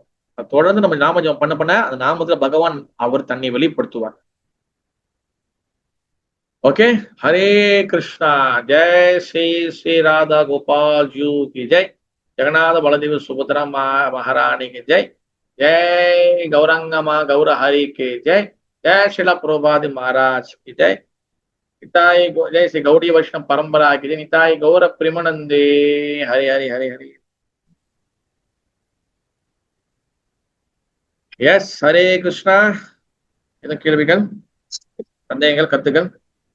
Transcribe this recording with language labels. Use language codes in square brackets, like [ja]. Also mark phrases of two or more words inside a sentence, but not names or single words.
[ta] தொடர்ந்து நம்ம நாம ஜெபம் பண்ண பண்ண அந்த நாமத்துல பகவான் அவர் தன்னை வெளிப்படுத்துவார். ஓகே, ஹரே கிருஷ்ணா. [hi] जय श्री श्री राधा गोपाल जू की जय. जगन्नाथ बलदेव सुभद्रा महारानी की जय. जय गौरंगमा गौर हरि के जय. जय शिला प्रभुपाद महाराज की जय. निताई जय श्री गौड़ी वैष्णव परंपरा की जय. निताई गौर प्रेमानंदे. हरे हरे हरे हरे. यस, हरे कृष्णा. [ta] கேள்விகள், சந்தேகங்கள், கருத்துக்கள்?